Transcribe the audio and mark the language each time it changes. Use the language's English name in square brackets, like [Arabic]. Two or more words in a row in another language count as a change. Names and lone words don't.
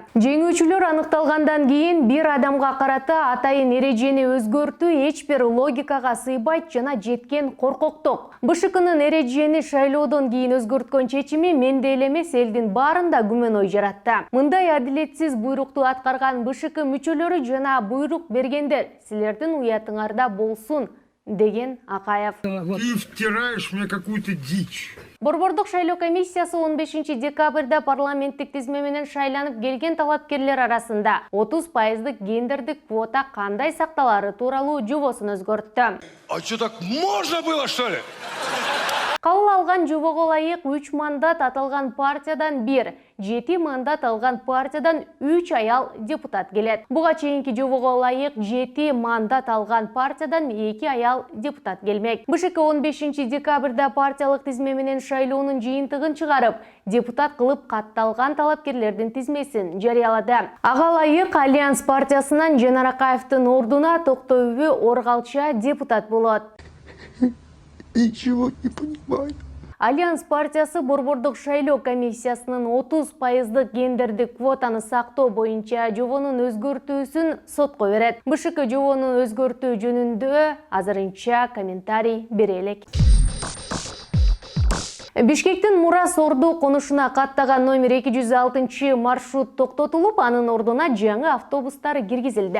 [Kyrgyz] Жеңүүчүлөр аныкталгандан кийин бир адамга карата атайын эрежени өзгөртүү эч бир логикага сыйбайт жана жеткен коркоктук. БШКнын эрежени шайлоодон кийин өзгөрткөн чечими менде эле эмес, элдин баарында күмөн ой жаратты. Мындай адилетсиз буйрукту БШК мүчөлөрү жана буйрук бергендер силердин уятыңарда болсун, деген Акаев. [Russian] Ты втираешь мне какую-то дичь. [Kyrgyz] Борбордук шайлоо комиссиясы 15 декабрда парламенттик тизме менен шайланып келген талапкерлер арасында 30% гендердик квота кандай сакталары тууралуу жобосун өзгөрттү. [Russian] А что, так можно было, что ли? [Kyrgyz] Кабыл алган жобого ылайык 3 мандат аталган партиядан 1, 7 мандат алган партиядан 3 аял депутат келет. Буга чейинки жобого ылайык 7 мандат алган партиядан 2 аял депутат келмек. БШК 15 декабрда партиялык тизме менен шайлоонун жыйынтыгын чыгарып, депутат кылып катталган талапкерлердин тизмесин жарыялады. Ага ылайык Альянс партиясынан Жанар Акаевдин ордуна Токтоюбү Оргалча депутат болот. [Russian] Ничего не понимаю. [Kyrgyz] Альянс партиясы Борбордук шайлоо комиссиясынын 30% гендердик квотаны сактоо боюнча жобонун өзгөртүүсүн сотко берет. БШК жобонун өзгөртүү жөнүндө азырынча комментарий бере элек. Бишкектин Мурас Орду конушуна каттаган номер 206 маршрут токтотулуп, анын ордуна жаңы автобустар киргизилди.